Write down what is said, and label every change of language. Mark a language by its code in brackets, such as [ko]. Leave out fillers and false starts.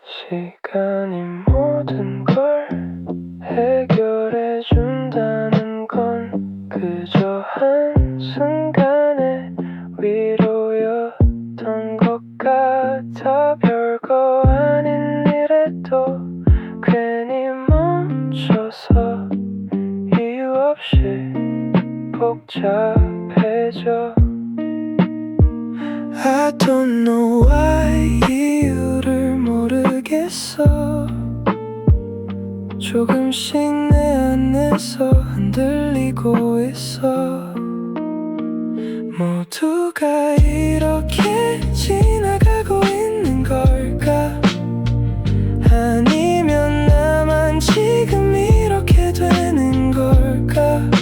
[ko] 시간이 모든 걸 해결해준다는 건 그저 한순간의 위로였던 것 같아. 별거 아닌 일에도 괜히 멈춰서 이유 없이 복잡해져. [en] I don't know why [ko] 이유를 모르겠어. 조금씩 내 안에서 흔들리고 있어. 모두가 이렇게 지나가고 있는 걸까? 아니면 나만 지금 이렇게 되는 걸까?